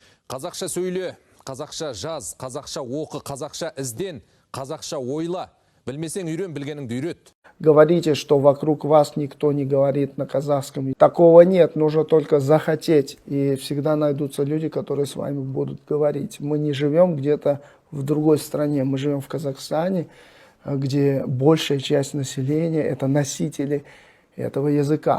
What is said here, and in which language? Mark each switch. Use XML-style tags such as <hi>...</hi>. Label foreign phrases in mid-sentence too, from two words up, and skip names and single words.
<kk>Қазақша сөйле, қазақша жаз, қазақша оқы, қазақша ізден, қазақша ойла. Білмесең үйрен, білгеніңді үйрет.</kk> <ru>Говорите, что вокруг вас никто не говорит на казахском. Такого нет, нужно только захотеть. И всегда найдутся люди, которые с вами будут говорить. Мы не живем где-то в другой стране, мы живем в Казахстане, где большая часть населения это носители этого языка.</ru>